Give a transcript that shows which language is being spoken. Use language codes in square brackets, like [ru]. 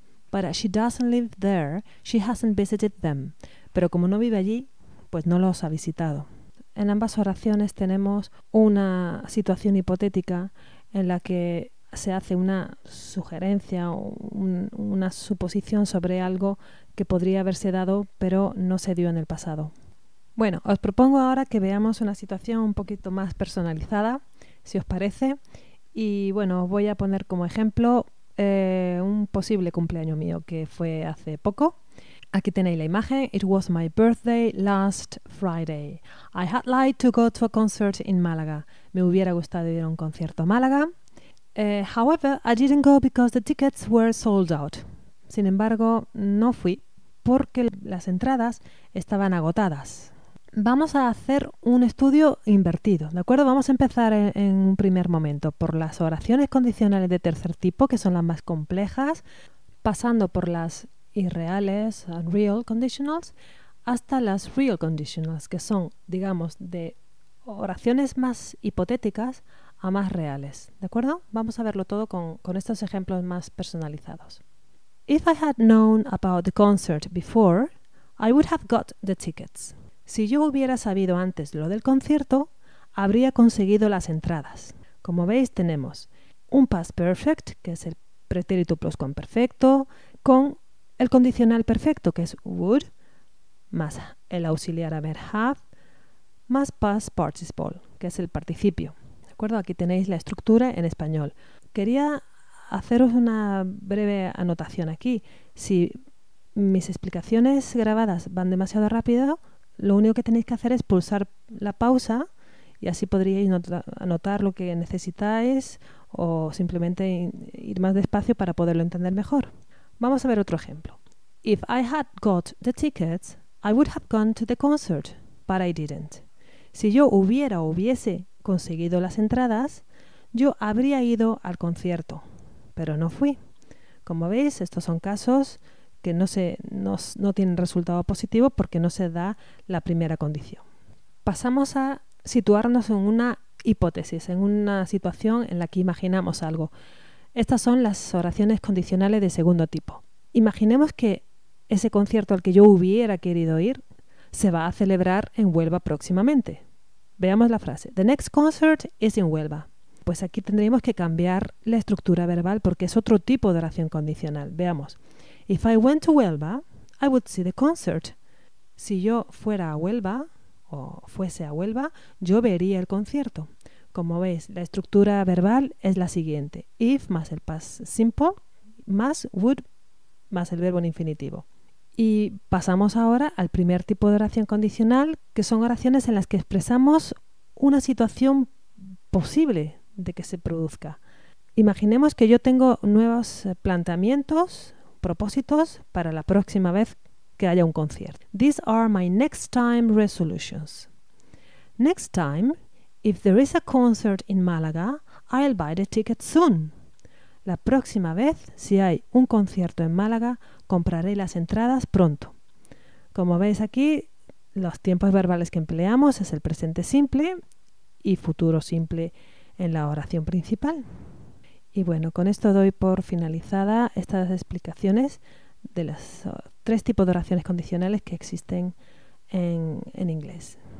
[en] But as she doesn't live there, she hasn't visited them. [es] Pero como no vive allí, pues no los ha visitado. En ambas oraciones tenemos una situación hipotética en la que se hace una sugerencia o una suposición sobre algo que podría haberse dado, pero no se dio en el pasado. Bueno, os propongo ahora que veamos una situación un poquito más personalizada, si os parece. Y bueno, os voy a poner como ejemplo un posible cumpleaños mío que fue hace poco. Aquí tenéis la imagen. [en] It was my birthday last Friday. I had liked to go to a concert in Málaga. [es] Me hubiera gustado ir a un concierto a Málaga. [en] However, I didn't go because the tickets were sold out. [es] Sin embargo, no fui porque las entradas estaban agotadas. Vamos a hacer un estudio invertido, ¿de acuerdo? Vamos a empezar en un primer momento por las oraciones condicionales de tercer tipo, que son las más complejas, pasando por las irreales, unreal conditionals, hasta las real conditionals, que son, digamos, de oraciones más hipotéticas a más reales, ¿de acuerdo? Vamos a verlo todo con estos ejemplos más personalizados. [en] If I had known about the concert before, I would have got the tickets. [es] Si yo hubiera sabido antes lo del concierto, habría conseguido las entradas. Como veis, tenemos un past perfect, que es el pretérito pluscuamperfecto, con el condicional perfecto, que es would, más el auxiliar haber have, más past participle, que es el participio. ¿De acuerdo? Aquí tenéis la estructura en español. Quería haceros una breve anotación aquí. Si mis explicaciones grabadas van demasiado rápido, lo único que tenéis que hacer es pulsar la pausa y así podríais anotar lo que necesitáis o simplemente ir más despacio para poderlo entender mejor. Vamos a ver otro ejemplo. [en] If I had got the tickets, I would have gone to the concert, but I didn't. [es] Si yo hubiese conseguido las entradas, yo habría ido al concierto, pero no fui. Como veis, estos son casos que no tienen resultado positivo porque no se da la primera condición. Pasamos a situarnos en una hipótesis, en una situación en la que imaginamos algo. Estas son las oraciones condicionales de segundo tipo. Imaginemos que ese concierto al que yo hubiera querido ir se va a celebrar en Huelva próximamente. Veamos la frase. [en] The next concert is in Huelva. [es] Pues aquí tendríamos que cambiar la estructura verbal porque es otro tipo de oración condicional. Veamos. [en] If I went to Huelva, I would see the concert. [es] Si yo fuera a Huelva o fuese a Huelva, yo vería el concierto. Como veis, la estructura verbal es la siguiente. If más el past simple más would más el verbo en infinitivo. Y pasamos ahora al primer tipo de oración condicional, que son oraciones en las que expresamos una situación posible de que se produzca. Imaginemos que yo tengo nuevos planteamientos, propósitos para la próxima vez que haya un concierto. [en] These are my next time resolutions. Next time, if there is a concert in Málaga, I'll buy the ticket soon. [es] La próxima vez, si hay un concierto en Málaga, compraré las entradas pronto. Como veis aquí, los tiempos verbales que empleamos es el presente simple y futuro simple en la oración principal. Y bueno, con esto doy por finalizada estas explicaciones de los tres tipos de oraciones condicionales que existen en inglés.